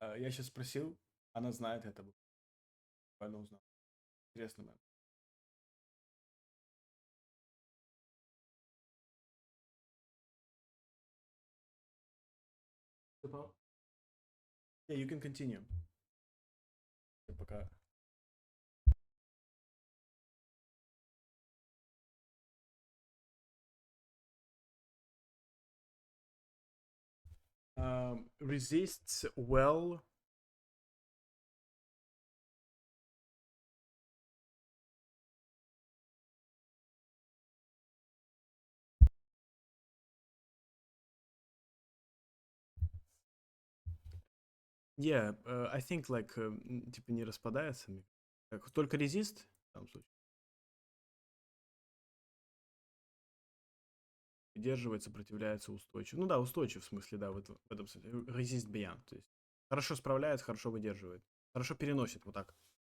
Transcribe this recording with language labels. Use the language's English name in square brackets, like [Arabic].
[Russian] Я сейчас спросил, она знает это. Буквально узнал. Интересно, man. [English] Yeah, you can continue. Пока. Resists well. Yeah, I think like [Russian] типа не распадается. Как, только резист в данном случае. Выдерживает, сопротивляется, устойчив. Ну да, устойчив в смысле, да, в этом смысле. [English] Resist beyond. [Russian] То есть хорошо справляется, хорошо выдерживает. Хорошо переносит, вот так.